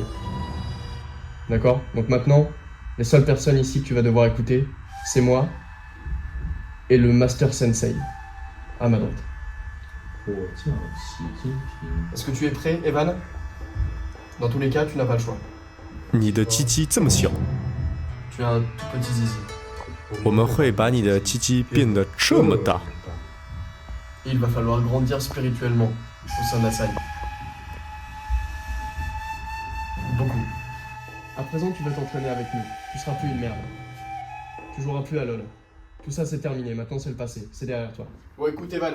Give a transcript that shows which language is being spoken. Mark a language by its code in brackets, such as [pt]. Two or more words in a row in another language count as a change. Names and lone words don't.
[fr] D'accord? Donc maintenant, les seules personnes ici que tu vas devoir écouter, c'est moi et le Master Sensei, à ma droite. Est-ce que tu es prêt, Evan? Dans tous les cas, tu n'as pas le choix. [zh] 你的鸡鸡这么小， [fr] Tu as un tout petit zizi. [zh] 我们会把你的鸡鸡变得这么大。 [fr] Et il va falloir grandir spirituellement au sein de la Saille. Beaucoup. À présent, tu vas t'entraîner avec nous. Tu seras plus une merde. Tu joueras plus à LoL. Tout ça, c'est terminé. Maintenant, c'est le passé. C'est derrière toi. Bon, écoute, Evan.